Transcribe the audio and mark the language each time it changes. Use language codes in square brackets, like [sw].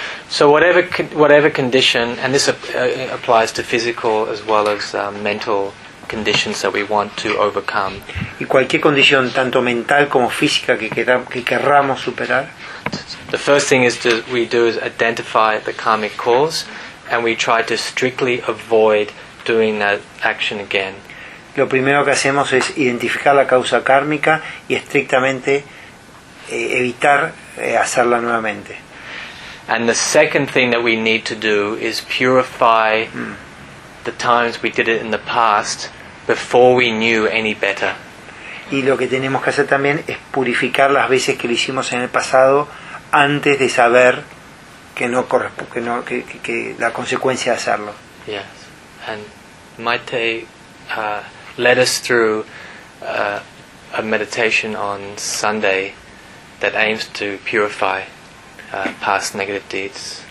[en] So whatever condition, and this applies to physical as well as mental conditions that we want to overcome. [es] Y cualquier condición, tanto mental como física, que querramos superar. [en] The first thing we do is identify the karmic cause, and we try to strictly avoid doing that action again. [es] Lo primero que hacemos es identificar la causa kármica y estrictamente evitar hacerla nuevamente. [en] And the second thing that we need to do is purify the times we did it in the past before we knew any better. [es] Y lo que tenemos que hacer también es purificar las veces que lo hicimos en el pasado antes de saber que la consecuencia de hacerlo. [en] Yeah. And Maite led us through a meditation on Sunday that aims to purify past negative deeds.